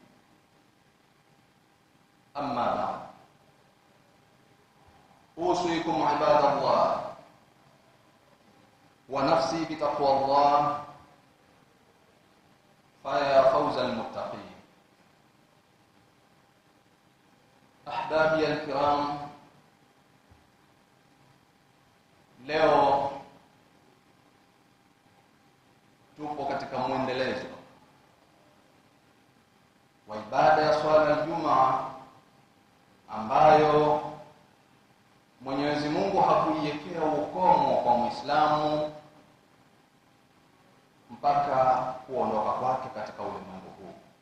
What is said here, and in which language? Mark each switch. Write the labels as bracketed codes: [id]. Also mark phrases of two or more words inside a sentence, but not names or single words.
[ar] أما بعد، أوصيكم عباد الله ونفسي بتقوى الله فيا فوز المتقين. أحبابي الكرام، [sw] leo tupo katika mwendelezo wa ibada ya swala ya Ijumaa ambayo Mwenyezi Mungu hakuiwekea ukomo kwa Muislamu mpaka kuondoka kwake katika ulimwengu huu.